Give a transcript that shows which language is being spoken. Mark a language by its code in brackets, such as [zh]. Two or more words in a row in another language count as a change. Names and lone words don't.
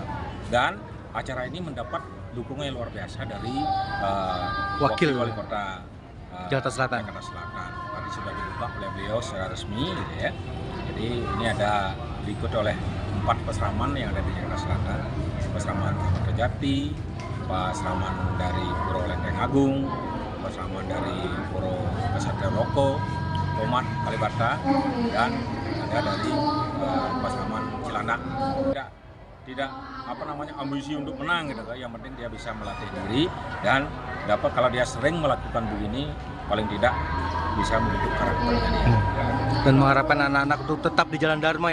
[id] Dan acara ini mendapat dukungan yang luar biasa dari Wakil Wali Kota Jakarta Selatan. Tadi sudah dibuka oleh beliau secara resmi, gitu ya. Jadi ini diikuti oleh 4 pasraman yang ada di Jakarta Selatan, pasraman Amertejati, pasraman dari Pura Lenteng Agung, pasraman dari Pura Kasatria Loka Pomat Kalibata, dan ada dari pasraman Cilandak. Tidak ambisi untuk menang gitu kan. Yang penting dia bisa melatih diri dan dapat, kalau dia sering melakukan begini, paling tidak bisa membentuk karakternya dia. Dan mengharapkan anak-anak untuk tetap di jalan Dharma ya Pak?